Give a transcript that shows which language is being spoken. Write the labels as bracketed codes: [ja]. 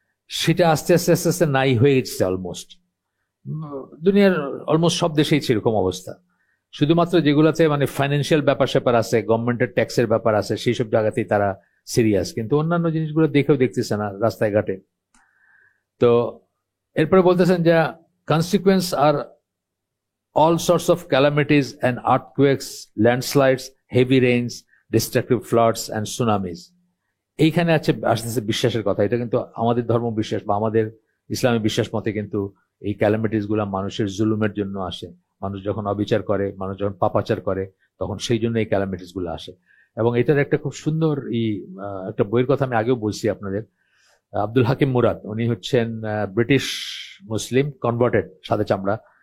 [bn] সেটা আস্তে আস্তে আস্তে আস্তে নাই হয়ে গেছে অলমোস্ট, দুনিয়ার অলমোস্ট সব দেশেই সেরকম অবস্থা। শুধুমাত্র যেগুলাতে মানে ফাইন্যান্সিয়াল ব্যাপার স্যাপার আছে, গভর্নমেন্টের ট্যাক্সের ব্যাপার আছে, সেই সব জায়গাতেই তারা সিরিয়াস, কিন্তু অন্যান্য জিনিসগুলো দেখেও দেখতেছে না রাস্তায় ঘাটে। তো এরপরে বলতেছেন যে consequence আর [en] all sorts of calamities and earthquakes, landslides, heavy rains, destructive floods and tsunamis। [bn] এইখানে আসতেছে বিশ্বাসের কথা। এটা কিন্তু আমাদের ধর্ম বিশ্বাস বা আমাদের ইসলামী বিশ্বাস মতে কিন্তু এই ক্যালামিটিস গুলা মানুষের জুলুমের জন্য আসে। মানুষ যখন অবিচার করে, মানুষ যখন পাপাচার করে, তখন সেই জন্য এই ক্যালামিটিস গুলো আসে। এবং এটার একটা খুব সুন্দর একটা বইয়ের কথা আমি আগেও বলছি আপনাদের, আব্দুল হাকিম মুরাদ, উনি হচ্ছেন ব্রিটিশ মুসলিম, কনভার্টেড, সাদা চামড়া।